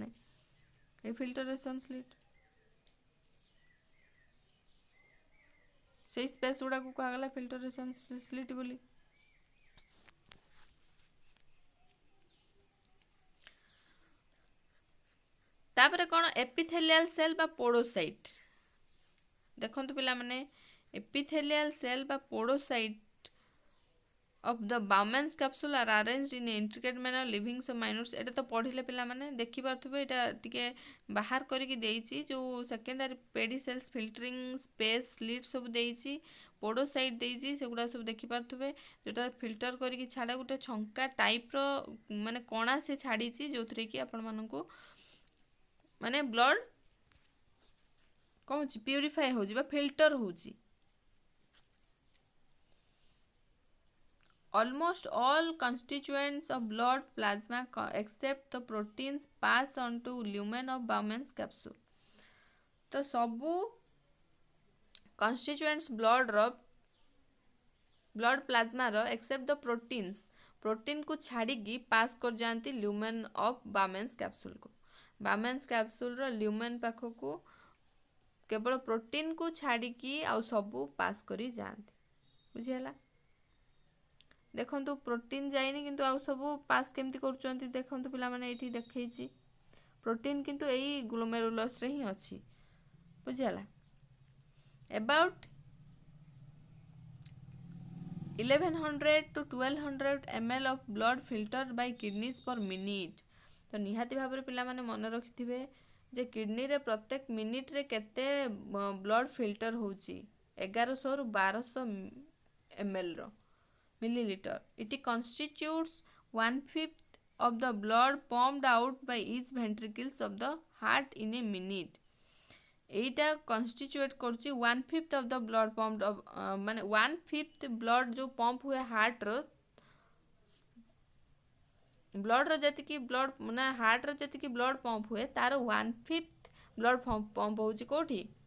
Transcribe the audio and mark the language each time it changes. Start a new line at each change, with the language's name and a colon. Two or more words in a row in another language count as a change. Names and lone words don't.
Odia: এই
English: filtration slit
Odia: ସେଇ ସ୍ପେସ୍ ଗୁଡ଼ାକୁ କୁହାଗଲା
English: filtration slit
Odia: ବୋଲି। ତାପରେ କ'ଣ
English: epithelial cell
Odia: ବା ପୋଡୋସାଇଟ୍। ଦେଖନ୍ତୁ ପିଲାମାନେ ଏପିଥେଲିଆଲ ସେଲ୍ ବା ପୋଡୋସାଇଟ୍
English: of the Bowman's capsule are arranged in intricate manner leaving some minute।
Odia: ଏଇଟା ତ ପଢ଼ିଲେ ପିଲାମାନେ ଦେଖିପାରୁଥିବେ, ଏଇଟା ଟିକେ ବାହାର କରିକି ଦେଇଛି ଯେଉଁ
English: secondary pedicels filtering space slit
Odia: ସବୁ ଦେଇଛି, ପୋଡୋସାଇଟ୍ ଦେଇଛି, ସେଗୁଡ଼ା ସବୁ ଦେଖିପାରୁଥିବେ ଯେଉଁଟା ଫିଲ୍ଟର କରିକି ଛାଡ଼ ଗୋଟେ ଛଙ୍କା ଟାଇପ୍ର ମାନେ କଣା ସେ ଛାଡ଼ିଛି ଯେଉଁଥିରେ କି ଆପଣମାନଙ୍କୁ ମାନେ ବ୍ଲଡ଼ କ'ଣ ହେଉଛି ପ୍ୟୁରିଫାଏ ହେଉଛି ବା ଫିଲ୍ଟର ହେଉଛି।
English: Almost all constituents of blood plasma except the proteins pass on to lumen of Bowman's capsule।
Odia: तो ସବୁ
English: constituents blood plasma
Odia: ର
English: except the proteins,
Odia: ପ୍ରୋଟିନ୍ को ଛାଡ଼ିକି ପାସ୍ କରିଯାଆନ୍ତି
English: lumen of Bowman's
Odia: କ୍ୟାପସୁଲକୁ। ବାମେନ୍ସ କ୍ୟାପସୁଲର ଲ୍ୟୁମେନ୍ ପାଖକୁ କେବଳ ପ୍ରୋଟିନ୍କୁ ଛାଡ଼ିକି ଆଉ ସବୁ ପାସ୍ କରି ଯାଆନ୍ତି। ବୁଝିହେଲା? ଦେଖନ୍ତୁ ପ୍ରୋଟିନ୍ ଯାଇନି କିନ୍ତୁ ଆଉ ସବୁ ପାସ୍ କେମିତି କରୁଛନ୍ତି ଦେଖନ୍ତୁ ପିଲାମାନେ, ଏଇଠି ଦେଖେଇଛି ପ୍ରୋଟିନ୍ କିନ୍ତୁ ଏଇ ଗ୍ଲୋମେରୁଲସରେ ହିଁ ଅଛି। ବୁଝିହେଲା?
English: About 1100 to 1200 ml of blood filtered by kidneys per minute।
Odia: ତ ନିହାତି ଭାବରେ ପିଲାମାନେ ମନେ ରଖିଥିବେ ଯେ କିଡନୀରେ ପ୍ରତ୍ୟେକ ମିନିଟ୍ରେ କେତେ ବ୍ଲଡ଼ ଫିଲ୍ଟର ହେଉଛି 1100 ରୁ 1200
English: ml milliliter। It constitutes 1/5 of the blood pumped out by each ventricles of the heart in a minute।
Odia: এইটা କନଷ୍ଟିଚ୍ୟୁଏଟ୍ କରୁଛି
English: 1/5 of the blood pumped
Odia: ମାନେ 1/5 ବ୍ଲଡ଼ ଯେଉଁ ପମ୍ପ ହୁଏ ହାର୍ଟର, ବ୍ଲଡ଼ର ଯେତିକି ବ୍ଲଡ଼ ମାନେ ହାର୍ଟର ଯେତିକି ବ୍ଲଡ଼ ପମ୍ପ ହୁଏ ତାର 1/5 ବ୍ଲଡ଼ ପମ୍ପ ହେଉଛି କେଉଁଠି?